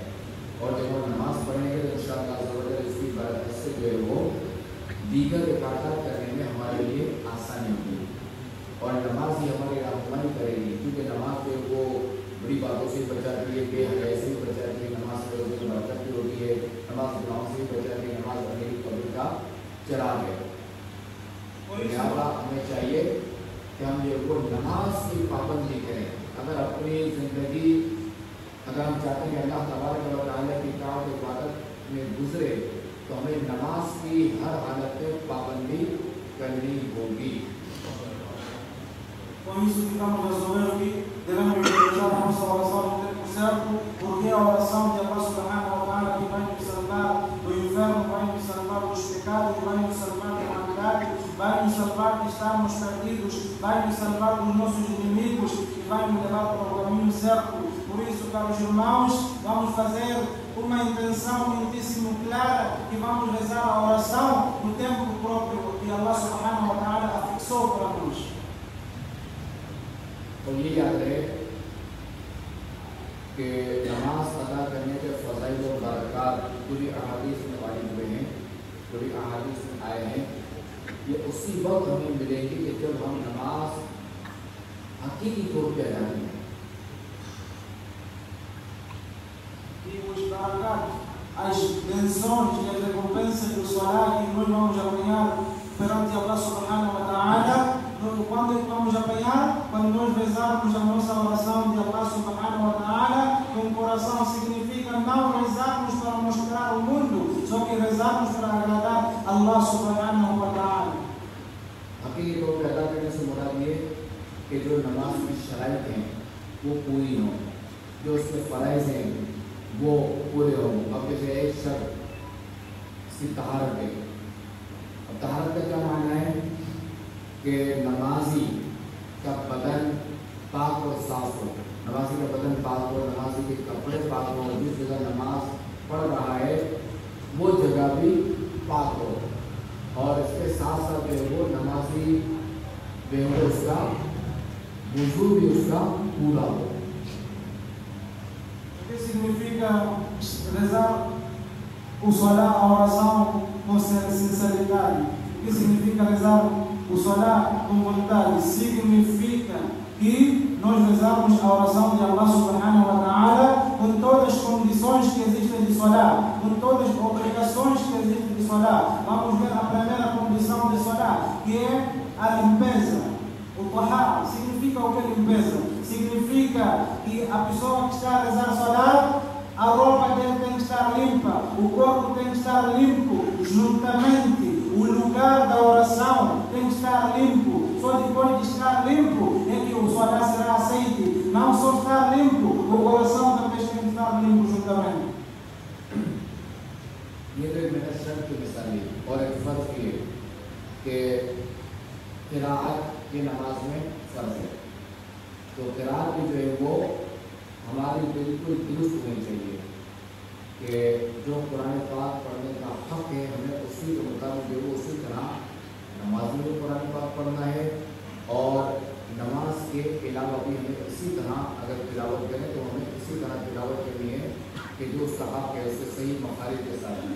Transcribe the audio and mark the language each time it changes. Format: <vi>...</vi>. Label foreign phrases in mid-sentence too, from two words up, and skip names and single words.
<ur>اور جب ہم نماز پڑھیں گے تو انشاءاللہ اس کی برکت سے جو ہے وہ دیگر عبادت کرنے میں ہمارے لیے آسانی ہوگی اور نماز ہی ہماری رہنمائی کرے گی، کیونکہ نماز جو وہ بڑی باتوں سے بچاتی ہے، بےحیائی سے بھی بچاتی ہے، نماز سے برکت بھی ہوتی ہے، نماز گناہوں سے بھی بچاتی ہے، نماز اپنی قبر کا چراغ ہے. لہٰذا ہمیں چاہیے کہ ہم جو وہ نماز کی پابندی کریں. اگر اپنی زندگی اگر ہم چاہتے ہیں کہ</ur> <ar>الله تبارك و تعالى</ar> <ur>کی اطاعت اور عبادت میں گزرے تو ہمیں نماز کی ہر حالت میں پابندی کرنی ہوگی.</ur> <pt>Com isso ficamos resolvendo que devemos viajar a nossa oração no tempo certo, porque a oração de</pt> <ar>الله سبحانه وتعالى</ar> <pt>que vai nos salvar do inferno, vai nos salvar dos pecados, vai nos salvar da maldade, vai nos salvar de estarmos perdidos, vai nos salvar dos nossos inimigos e vai nos levar para o caminho certo. Por isso, caros irmãos, vamos fazer uma intenção muitíssimo clara e vamos rezar a oração no tempo próprio que</pt> <ar>الله سبحانه وتعالى</ar> <pt>afixou para nós.</pt> <ur>اور یہ یاد رہے کہ نماز ادا کرنے کے فضائل اور برکات پوری احادیث میں وارد ہوئے ہیں، پوری احادیث میں آئے ہیں. یہ اسی وقت ہمیں ملے گی کہ جب ہم نماز حقیقی طور پر ادا کریں.</ur> <pt>E os barakat, as bênçãos e as recompensas do Salah que nós vamos apanhar perante</pt> <ar>الله سبحانه وتعالى.</ar> <pt>Quando vamos apanhar? Quando nós rezarmos a nossa oração de</pt> <ar>الله سبحانه وتعالى</ar> <pt>com o coração, significa não rezarmos para mostrar ao mundo, só que rezarmos para agradar</pt> <ar>الله سبحانه وتعالى.</ar> <ur>حقیقی طور پر ادا کرنے سے مراد یہ کہ جو نماز کی شرائط ہیں وہ پوری ہوں، جو اس میں فرائض ہیں وہ پورے ہوں. اب جیسے ایک شرط اسکی طہارت ہے. اب طہارت کا کیا ماننا ہے کہ نمازی کا بدن پاک اور صاف ہو، نمازی کا بدن پاک ہو، نمازی کے کپڑے پاک ہو، جس جگہ نماز پڑھ رہا ہے وہ جگہ بھی پاک ہو اور اسکے ساتھ ساتھ جو ہے وہ نمازی جو ہے اسکا وضو بھی اسکا پورا ہو.</ur> <pt>O que significa rezar o Salah, a oração com sinceridade? O que significa rezar o Salah com vontade? Significa que nós rezamos a oração de</pt> <ar>الله سبحانه وتعالى</ar> <pt>com todas as condições que existem de Salah, com todas as obrigações que existem de Salah. Vamos ver a primeira condição de Salah, que é a limpeza. O tahara significa o que é limpeza? Significa que a pessoa que está a rezar Salah, a roupa dele tem que estar limpa, o corpo tem que estar limpo, juntamente o lugar da oração tem que estar limpo. Só depois de estar limpo é que o Salah será aceito. Não só estar limpo, o coração também tem que estar limpo juntamente.</pt> <ur>یہ تو ایک میرا شرط کی مثال ہے اور ایک فرض کی ہے کہ قراءت کی نماز میں فرض ہے, تو قراءت بھی جو ہے وہ ہماری بالکل درست ہونی چاہیے کہ جو قرآن پاک پڑھنے کا حق ہے ہمیں اسی کے مطابق جو وہ اسی طرح نماز میں بھی قرآن پاک پڑھنا ہے اور نماز کے علاوہ بھی ہمیں اسی طرح اگر تلاوت کریں تو ہمیں اسی طرح تلاوت کرنی ہے کہ جو اسکا حق ہے اس سے صحیح مخارج کے ساتھ ہے.</ur>